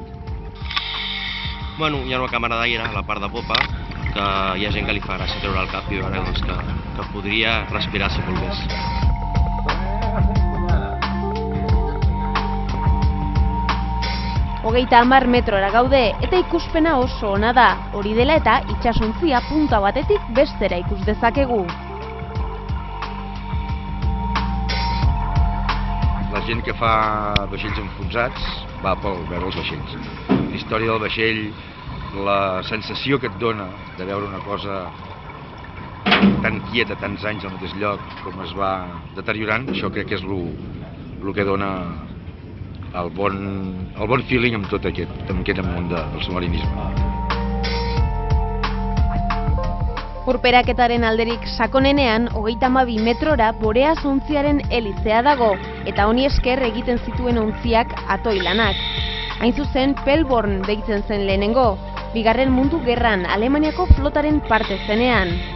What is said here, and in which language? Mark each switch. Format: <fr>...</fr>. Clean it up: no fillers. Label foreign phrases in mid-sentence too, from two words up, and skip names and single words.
<ca>Bueno, hi ha una càmera d'aire a la part de popa que hi ha gent que li fa gràcia treure el cap i veure doncs, que podria respirar si volgués.</ca> <eu>Hogeita 10 metrora gaude eta ikuspena oso ona da, hori dela eta itsasontzia punta batetik bestera ikus dezakegu.</eu> <ca>La gent que fa vaixells enfonsats va per veure els vaixells. La història del vaixell, la sensació que et dona de veure una cosa tan quieta, tants anys al mateix lloc, com es va deteriorant, això crec que és el que dona el bon feeling amb tot aquest món del submarinisme.</ca> <eu>Urperaketaren alderik sakonenean, 32 metrora Boreas ontziaren helizea dago, eta honi esker egiten zituen ontziak atoilanak. Hain zuzen, Pelborn deitzen zen lehenengo, Bigarren Mundu Gerran Alemaniako flotaren parte zenean.</eu>